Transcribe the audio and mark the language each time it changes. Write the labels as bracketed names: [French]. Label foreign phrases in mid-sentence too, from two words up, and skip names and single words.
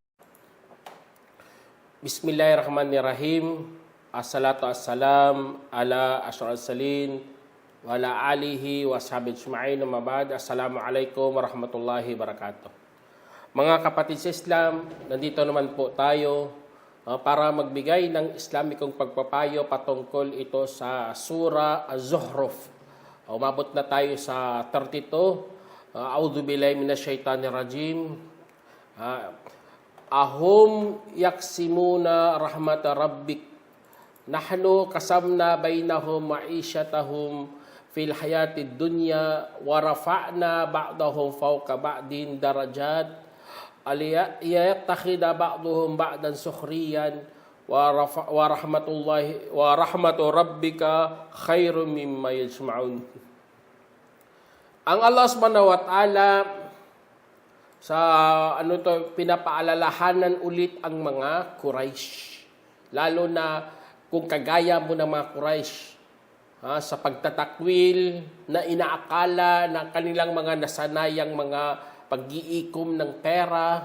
[Arabic] بسم الله الرحمن الرحيم. الصلاة والسلام على أشرف المرسلين وعلى آله وصحبه أجمعين. أما بعد. السلام عليكم ورحمة الله وبركاته. [Filipino] Mga kapatid sa Islam, nandito naman po tayo para magbigay ng Islamikong pagpapayo patungkol ito sa Surah Az-Zukhruf. Umabot na tayo sa 32. [Arabic] أعوذ بالله من الشيطان الرجيم. أهم يقسمون رحمة ربك نحن قسمنا بينهم معيشتهم في الحياة الدنيا ورفعنا بعضهم فوق بعض درجات ليتخذ بعضهم بعضا سخريا ورحمة الله ورحمة ربك خير مما يجمعون. [Filipino] Ang [Arabic] الله سبحانه وتعالى [Filipino] sa pinapaalalahanan ulit ang mga Quraysh. Lalo na kung kagaya mo ng mga Quraysh sa pagtatakwil na inaakala ng kanilang mga nasanayang mga pag-iikom ng pera.